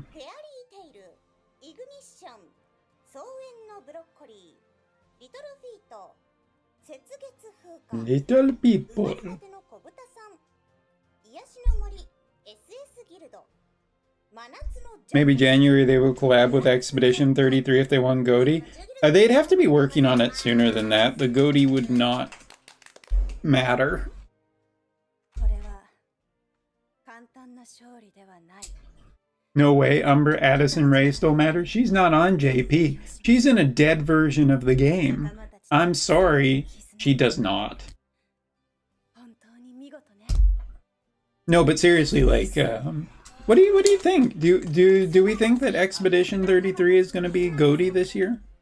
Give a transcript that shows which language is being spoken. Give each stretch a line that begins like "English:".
Japanese: フェアリーテイル、イグニッション、草原のブロッコリー、リトルフィート、雪月風化、
English: Little
Japanese: 生
English: people.
Japanese: まれたての小豚さん、癒しの森、SS ギルド、真夏のジャン
English: Maybe January they will collab with Expedition 33 if they won GOTY. They'd have to be working on it sooner than that. The GOTY would not matter.
Japanese: これは簡単な勝利ではない。
English: No way, Umber, Addison Rae still matters. She's not on JP. She's in a dead version of the game. I'm sorry, she does not.
Japanese: 本当に見事ね。
English: No, but seriously, like, what do you think? Do we think that Expedition 33 is going to be GOTY this year?